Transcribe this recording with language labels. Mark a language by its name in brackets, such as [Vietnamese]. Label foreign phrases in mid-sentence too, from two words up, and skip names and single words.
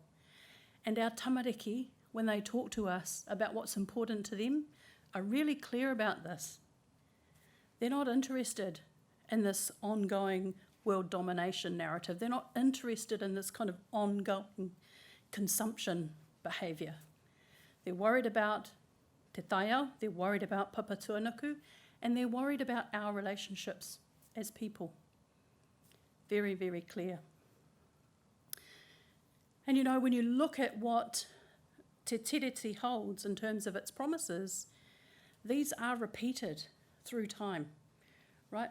[English] And our tamariki, when they talk to us about what's important to them, are really clear about this. They're not interested in this ongoing world domination narrative. They're not interested in this kind of ongoing consumption behaviour. They're worried about [Māori] te taiao, [English] they're worried about papatuanuku, and they're worried about our relationships as people. Very, very clear. And you know, when you look at what Te Tiriti holds in terms of its promises, these are repeated through time, right?